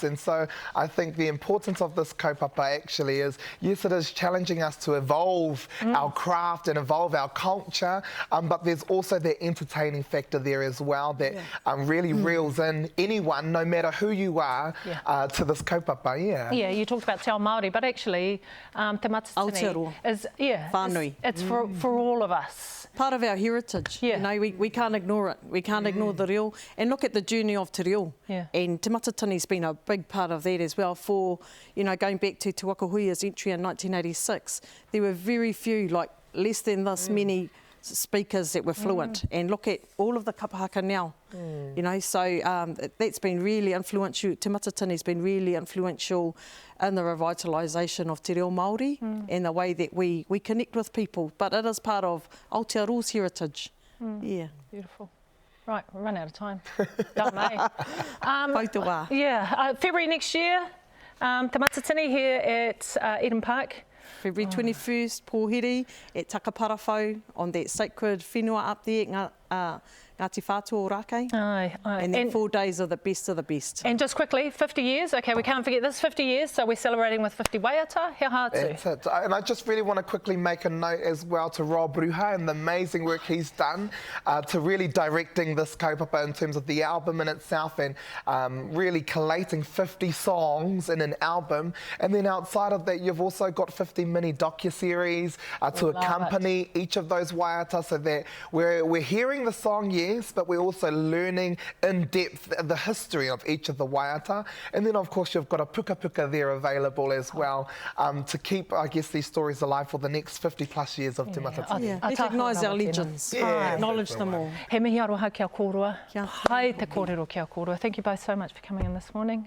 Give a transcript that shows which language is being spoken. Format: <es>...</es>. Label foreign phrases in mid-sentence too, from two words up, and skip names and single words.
<en>And so I think the importance of this kaupapa actually is, yes, it is challenging us to evolve our craft and evolve our culture, but there's also that entertaining factor there as well that really reels in anyone, no matter who you are, to this kaupapa. Yeah, you talked about</en> <mi>Te Ao Māori,</mi> <en>but actually Te Matatini is, it's for all of us. Part of our heritage. You know, we can't ignore it. We can't ignore the reo. And look at the journey of</en> <mi>te reo.</mi> <en>And Te Matatini's been a big part of that as well. For, you know, going back to Te Wakahuia's entry in 1986, there were very few, like less than this many speakers that were fluent. And look at all of the kapa haka now. You know, so that's been really influential. Te Matatini's been really influential in the revitalisation of</en> <mi>te reo Māori</mi> <en>and the way that we connect with people. But it is part of Aotearoa's heritage. Beautiful. Right, we've run out of time. Done, eh?</en> <mi>Pautawa.</mi> <en>February next year, Te Matatini here at Eden Park. February 21st, Pōhiri at Takaparawhau on that sacred whenua up there, Ngāti Whātua Rākei. And then 4 days of the best of the best. And just quickly, 50 years. Okay, we can't forget this, 50 years. So we're celebrating with 50 waiata.</en> <mi>He hātu.</mi> <en>That's it. And I just really want to quickly make a note as well to Rob Ruha and the amazing work he's done to really directing this kaupapa in terms of the album in itself and really collating 50 songs in an album. And then outside of that, you've also got 50 mini docu-series to accompany each of those waiata, so that we're hearing the song, yes, but we're also learning in depth the history of each of the waiata. And then, of course, you've got a</en> <mi>puka puka</mi> <en>there available as well to keep, I guess, these stories alive for the next 50 plus years of Te Matatini. Recognise our legends, acknowledge them all.</en> <mi>He mihi aroha kia kōrua. Hai te kōrero kia kōrua.</mi> <en>Thank you both so much for coming in this morning.</en>